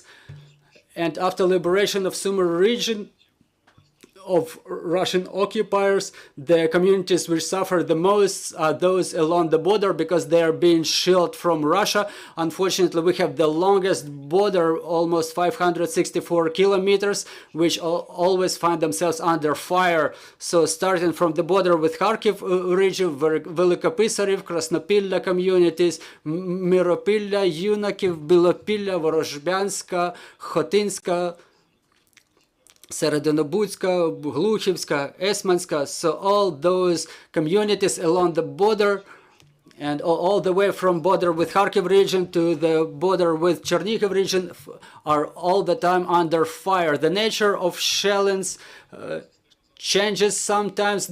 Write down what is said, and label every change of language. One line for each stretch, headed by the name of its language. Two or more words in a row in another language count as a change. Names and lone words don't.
English: And after liberation of Sumy region of Russian occupiers, the communities which suffer the most are those along the border, because they are being shelled from Russia. Unfortunately, we have the longest border, almost 564 kilometers, which always find themselves under fire. So starting from the border with Kharkiv region, Velikopisarev, Krasnopilya communities, Miropilya, Yunakiv, Bilopilya, Vorozhbyanska, Khotinska, Seredonobudska, Gluchivska, Esmanska, so all those communities along the border, and all the way from border with Kharkiv region to the border with Chernihiv region are all the time under fire. The nature of shellings changes sometimes.